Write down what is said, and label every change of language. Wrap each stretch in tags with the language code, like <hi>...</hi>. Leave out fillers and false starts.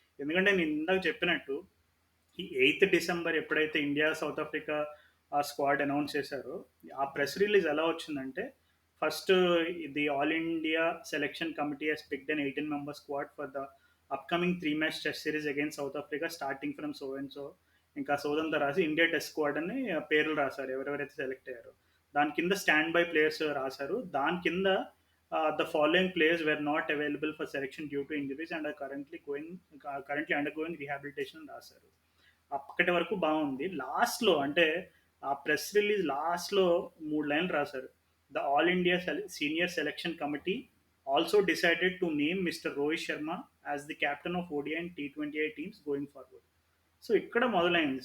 <te>ఎందుకంటే నేను ఇందాక చెప్పినట్టు ఈ 8th డిసెంబర్ ఎప్పుడైతే ఇండియా సౌత్ ఆఫ్రికా ఆ స్క్వాడ్ అనౌన్స్ చేశారో, ఆ ప్రెస్ రిలీజ్ ఎలా వచ్చిందంటే,</te> <en>First the all India selection committee has picked an 18 member squad for the upcoming 3 match test series against South Africa starting from so and so.</en> <te>ఇంకా సోదంతా రాసి India test squad అని పేర్లు రాశారు ఎవరెవరైతే సెలెక్ట్ అయ్యారో. దాని కింద స్టాండ్ బై ప్లేయర్స్ రాశారు. దాని కింద</te> <en>the following players were not available for selection due to injuries and are currently undergoing rehabilitation</en> <te>అని రాశారు. అప్పటి వరకు బాగుంది. లాస్ట్‌లో అంటే ఆ ప్రెస్ రిలీజ్ లాస్ట్‌లో 3 లైన్‌లు రాశారు.</te> <en>The all India senior selection committee also decided to name mister Rohit Sharma as the captain of ODI and T20 teams going forward.</en> <te>So ఇక్కడ మొదలైంది.</te>